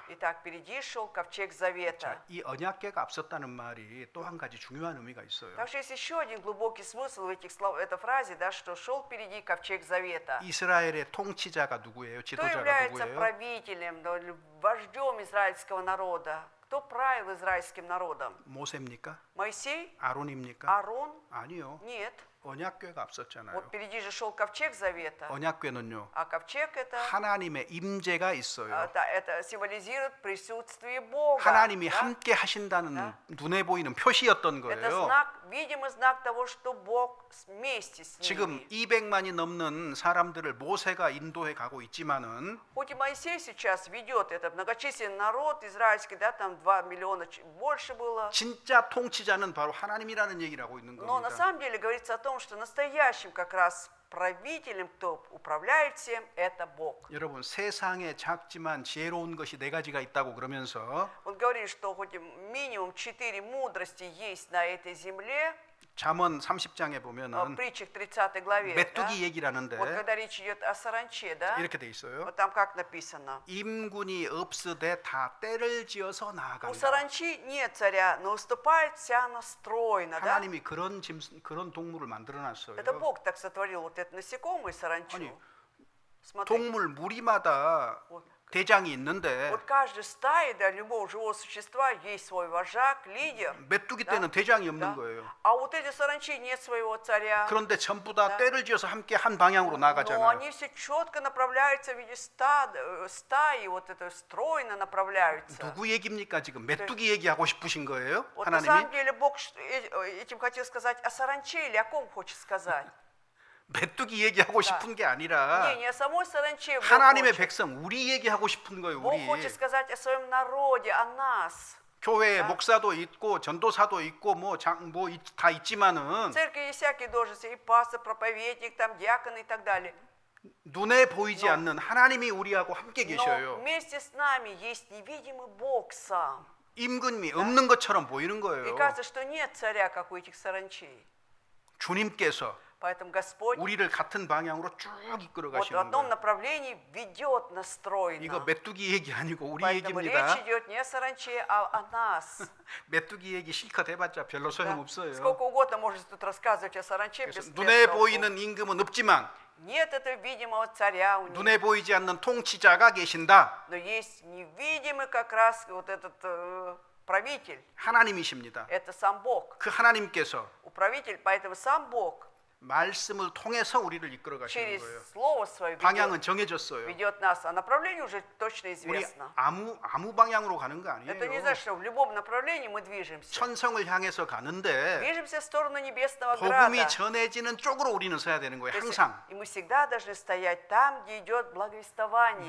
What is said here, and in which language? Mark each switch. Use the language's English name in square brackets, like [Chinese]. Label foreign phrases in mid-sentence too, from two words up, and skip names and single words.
[Russian] Итак, впереди шел ковчег завета. [Korean] 자, 이 언약궤가 앞섰다는 말이 또 한 가지 중요한 의미가 있어요. [Russian] Так что есть еще один глубокий смысл в этой фразе, да, что шел впереди ковчег завета. [Korean] 이스라엘의 통치자가 누구예요? [Russian] Кто [Korean] 지도자가 [Russian] является [Korean] 누구예요? [Russian] правителем, да, или вождем израильского народа? Кто правил израильским народом? [Korean] 모세입니까? [Russian] Моисей? [Korean] 아론입니까? [Russian] Арон? [Korean] 아니요. [Russian] Нет. [Korean] 언약궤가 없었잖아요. [Russian] Вот впереди же шел ковчег завета. [Korean] 언약궤는요. [Russian] А ковчег это, [Korean] 하나님의 임재가 있어요. [Russian] это символизирует присутствие Бога. [Korean] 하나님이 [Russian] да? [Korean] 함께 하신다는 눈에 보이는 표시였던 [Russian] Это [Korean] 거예요. [Russian] знак, видимый знак того, что Бог вместе с [Korean] 지금 [Russian] ними. [Korean] 200만이 넘는 사람들을 모세가 인도해 가고 있지만은 [Russian] Хоть и Моисей сейчас ведет этот многочисленный народ израильский, да, там 2 миллиона больше было. [Korean] 진짜 통치자는 바로 하나님이라는 얘기를 하고 있는 [Russian] Но на [Korean] 겁니다. [Russian] самом деле говорится о том, что настоящим как раз правителем, кто управляет всем, это Бог. [Korean] 여러분 세상에 작지만 지혜로운 것이 네 가지가 있다고 그러면서 [Russian] Он говорит, что хоть и минимум 4 мудрости есть на этой земле, [Korean] 잠언 30장에 [Russian] в [Korean] 보면은 [Russian] притчах 30 главе, да, [Korean] 메뚜기 얘기를 하는데 [Russian] вот когда речь идет о саранче, да, [Korean] 이렇게 돼 있어요. [Russian] вот там как написано. [Korean] 임군이 없으되 다 때를 지어서 [Russian] У [Korean] 나아간다. [Russian] саранчи нет царя, но уступает вся она стройно, да? [Korean] 하나님이 그런 동물을 만들어 놨어요. [Russian] Это Бог так сотворил вот это насекомое саранчу. [Korean] 아니, [Russian] Смотри, [Korean] 동물 무리마다 [Russian] вот, [Korean] 대장이 있는데 [Russian] вот каждой стае, да, любого живого существа есть свой вожак, лидер. [Korean] 메뚜기 [Russian] Да? [Korean] 때는 대장이 없는 [Russian] Да? [Korean] 거예요. [Russian] А вот эти саранчи нет своего царя. [Korean] 그런데 전부 다 [Russian] Да. [Korean] 때를 지어서 함께 한 방향으로 [Russian] Но [Korean] 나가잖아요. [Russian] они все четко направляются в виде стаи, вот это стройно направляются. [Korean] 누구 얘기입니까? 지금 메뚜기 얘기하고 싶으신 거예요? [Russian] Вот на самом [Korean] 하나님이 [Russian] деле Бог этим хотел сказать о саранче или о ком хочет сказать? [Korean] 메뚜기 얘기하고 싶은 게 아니라 [Russian] Не о самой саранче Бог [Korean] 하나님의 [Russian] хочет. [Korean] 백성 우리 얘기하고 싶은 거예요. [Russian] Бог [Korean] 우리 [Russian] хочет сказать о своем народе, о нас. [Korean] 교회에 [Russian] Да. [Korean] 목사도 있고 전도사도 있고 다 있지만은 [Russian] В церкви есть всякие должности, и пастор, проповедник, там диакон и так далее. [Korean] 눈에 보이지 [Russian] Но- [Korean] 않는 하나님이 우리하고 함께 [Russian] Но [Korean] 계셔요. [Russian] вместе с нами есть невидимый Бог сам. [Korean] 임금이 없는 것처럼 보이는 [Russian] И [Korean] 거예요. [Russian] кажется, что нет царя, как у этих саранчей. [Korean] 주님께서 [Russian] Поэтому Господь [Korean] 우리를 같은 방향으로 쭉 이끌어 [Russian] вот в [Korean] 가시는 [Russian] одном [Korean] 거예요. [Russian] направлении ведет нас [Korean] 이거 [Russian] стройно. [Korean] 메뚜기 얘기 아니고 우리 [Russian] Поэтому [Korean] 얘기입니다. [Russian] речь идет не о саранче, а о нас. [Korean] 메뚜기 얘기 실컷 해봤자 별로 [Russian] Да. [Korean] 소용없어요. [Russian] Сколько угодно можете тут рассказывать о саранче без [Korean] 그래서 눈에 [Russian] толку. [Korean] 보이는 임금은 없지만 [Russian] Нет этого видимого царя у них, [Korean] 눈에 보이지 않는 통치자가 계신다. [Russian] но есть невидимый как раз вот этот правитель. [Korean] 하나님이십니다. [Russian] Это сам Бог. [Korean] 그 하나님께서 [Russian] Управитель, поэтому сам Бог [Korean] 말씀을 통해서 우리를 이끌어 가시는 [Russian] через [Korean] 거예요. [Russian] Слово Свое [Korean] 방향은 정해졌어요. [Russian] ведет нас, а направление уже точно [Korean] 우리 [Russian] известно. [Korean] 아무 방향으로 가는 거 [Russian] Это не [Korean] 아니에요. [Russian] значит, что в любом направлении мы движемся. [Korean] 천성을 향해서 가는데 [Russian] Движемся в сторону небесного [Korean] 복음이 [Russian] града. [Korean] 전해지는 쪽으로 우리는 서야 되는 거예요. [Russian] То есть, [Korean] 항상 [Russian] и мы всегда должны стоять там, где идет благовествование.